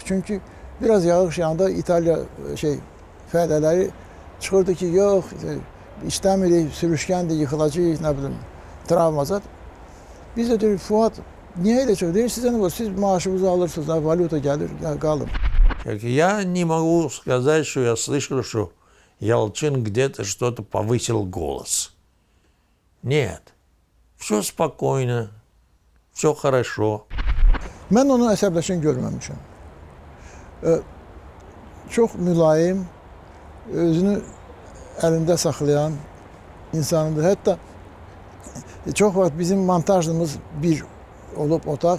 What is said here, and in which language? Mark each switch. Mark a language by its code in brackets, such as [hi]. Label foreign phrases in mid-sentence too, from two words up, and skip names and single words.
[az] Çünki biraz yağış yağanda İtaliya fəhlələri çıxırdı ki, yox, istəmirik, sürüşkəndir, yıxılacaq, nə bilim, travmazat. Biz də deyirik, Fuad, niyə elə çox? Deyir, sizə nə var? Siz maaşınızı alırsınız, valyuta gəlir, qalın. [ru] Я не могу сказать, что я слышал, что Ялчин где-то что-то повысил голос. Нет. Все спокойно. Все хорошо. [az] Mən onu əsəbləşən görməmişəm. Çox mülayim, özünü əlində saxlayan insandır. Hətta çox vaxt bizim montajımız bir olub otaq.